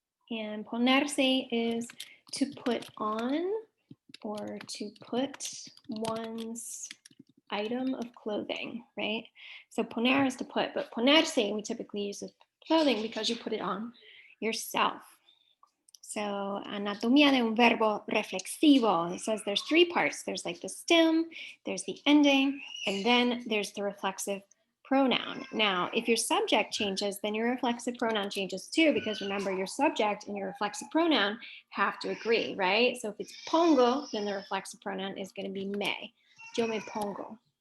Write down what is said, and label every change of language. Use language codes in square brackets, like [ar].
[en] And ponerse is to put on or to put one's item of clothing, right? So poner is to put, but ponerse we typically use as clothing because you put it on yourself. [es] So anatomía de un verbo reflexivo. [en] It says there's three parts. There's like the stem, there's the ending, and then there's the reflexive pronoun. Now, if your subject changes, then your reflexive pronoun changes too, because remember your subject and your reflexive pronoun have to agree, right? So if it's pongo, then the reflexive pronoun is going to be me. [es] Yo me pongo.